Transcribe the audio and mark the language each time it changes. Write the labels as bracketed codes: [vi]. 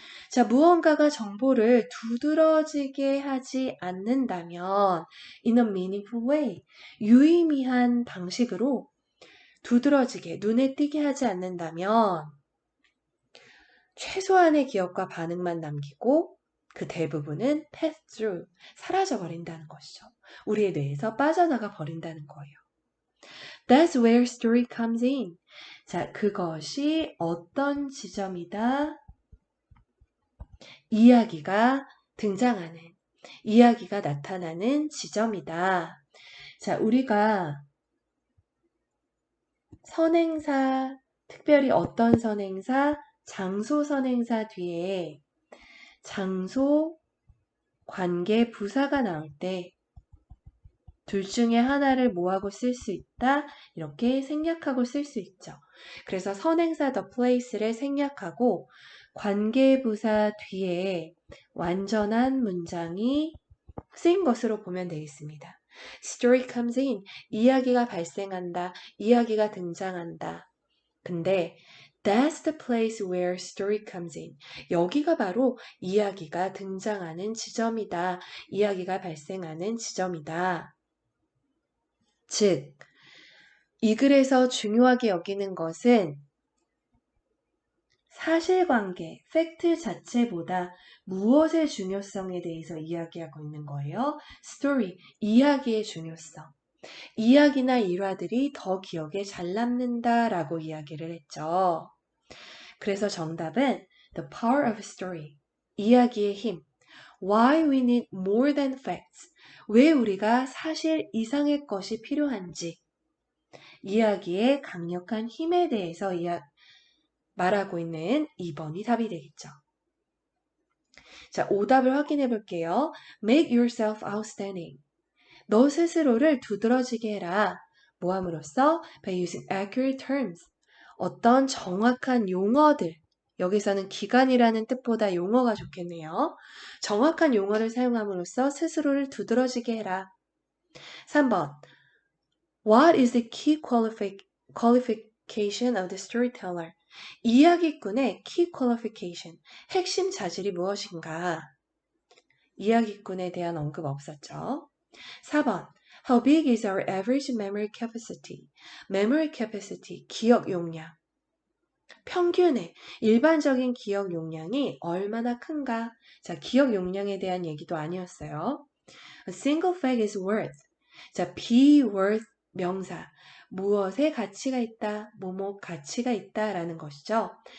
[ko] 자, 무언가가 정보를 두드러지게 하지 않는다면 [en] in a meaningful way, [ko] 유의미한 방식으로 두드러지게, 눈에 띄게 하지 않는다면 최소한의 기억과 반응만 남기고 그 대부분은 [en] pass through, [ko] 사라져버린다는 것이죠. 우리의 뇌에서 빠져나가 버린다는 거예요. [en] That's where story comes in. [ko] 자, 그것이 어떤 지점이다? 이야기가 등장하는, 이야기가 나타나는 지점이다. 자, 우리가 선행사, 특별히 어떤 선행사, 장소 선행사 뒤에 장소, 관계, 부사가 나올 때 둘 중에 하나를 뭐하고 쓸 수 있다? 이렇게 생략하고 쓸 수 있죠. 그래서 선행사 the place를 생략하고 관계부사 뒤에 완전한 문장이 쓰인 것으로 보면 되겠습니다. [en] Story comes in, [ko] 이야기가 발생한다, 이야기가 등장한다. [en] 근데 that's the place where story comes in. [ko] 여기가 바로 이야기가 등장하는 지점이다. 이야기가 발생하는 지점이다. 즉, 이 글에서 중요하게 여기는 것은 사실관계, 팩트 자체보다 무엇의 중요성에 대해서 이야기하고 있는 거예요? story, 이야기의 중요성. 이야기나 일화들이 더 기억에 잘 남는다라고 이야기를 했죠. 그래서 정답은 [en] the power of story, [ko] 이야기의 힘. [en] Why we need more than facts. [ko] 왜 우리가 사실 이상의 것이 필요한지. 이야기의 강력한 힘에 대해서 말하고 있는 2번이 답이 되겠죠. 자, 오답을 확인해 볼게요. [en] Make yourself outstanding. [ko] 너 스스로를 두드러지게 해라. 뭐 함으로써? [en] By using accurate terms. [ko] 어떤 정확한 용어들. 여기서는 기간이라는 뜻보다 용어가 좋겠네요. 정확한 용어를 사용함으로써 스스로를 두드러지게 해라. 3번. [en] What is the key qualification of the storyteller? [ko] 이야기꾼의 [en] key qualification, [ko] 핵심 자질이 무엇인가? 이야기꾼에 대한 언급 없었죠. 4번. [en] How big is our average memory capacity? [ko] memory capacity, 기억 용량. 평균의 일반적인 기억 용량이 얼마나 큰가? 자, 기억 용량에 대한 얘기도 아니었어요. [en] A single fact is worth. [ko] 자, be worth 명사. 무엇에 가치가 있다, 뭐뭐 가치가 있다라는 것이죠.